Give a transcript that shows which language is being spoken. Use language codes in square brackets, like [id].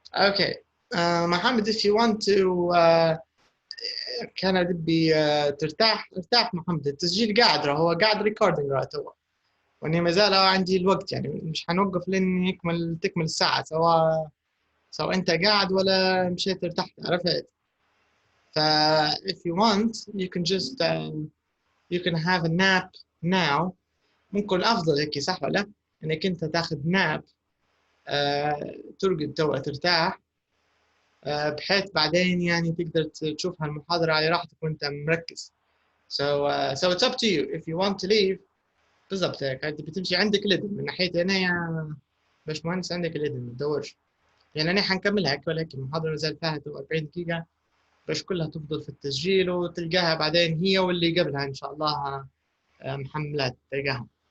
[en] Okay, Mohammed, if you want to [ar] كان بدي ترتاح [en] محمد. [ar] التسجيل قاعد هو قاعد ريكوردينج هو، واني ما زال عندي الوقت، يعني مش حنوقف لين تكمل الساعه، سواء انت قاعد ولا مشيت ارتحت، عرفت؟ ف [en] if you want you can just you can have a nap now. [ar] ممكن الافضل هيك صح ولا؟ انك انت تاخذ ناب، ترقد تو ترتاح، بحيث بعدين يعني تقدر تشوف هالمحاضرة على راحتك وانت مركز. [en] So it's up to you if you want to leave. [ar] بالضبط هيك، انت بتمشي عندك الإذن من ناحيتي انا يا باشمهندس، عندك الإذن ما تدورش. يعني انا حنكملها هيك، ولكن المحاضرة ما زال فيها 40 دقيقة، باش كلها تفضل في التسجيل وتلقاها بعدين هي واللي قبلها ان شاء الله محملات تلقاها.